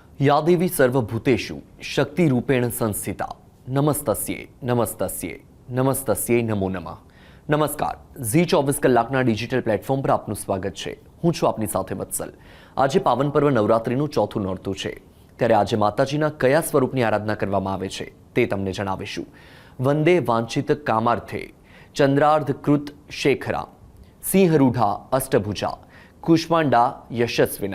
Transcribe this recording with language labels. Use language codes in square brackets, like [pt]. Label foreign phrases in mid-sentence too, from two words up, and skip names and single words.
[sa] या देवी सर्वभूतेषु शक्तिरूपेण संस्थिता नमस्तस्ये नमस्तस्ये नमस्तस्ये नमो नमः। [gu] નમસ્કાર, ઝી 24 કલાકના ડિજિટલ પ્લેટફોર્મ પર આપનું સ્વાગત છે। હું છું આપની સાથે વત્સલ। આજે પાવન પર્વ નવરાત્રિનું ચોથું નોરતું છે, ત્યારે આજે માતાજીના કયા સ્વરૂપની આરાધના કરવામાં આવે છે તે તમને જણાવીશું। [sa] વંદે વાંછિત કામાર્થે ચંદ્રાર્ધકૃત શેખરા સિંહરૂઢા અષ્ટભુજા કુષ્માંડા યશસ્વિના।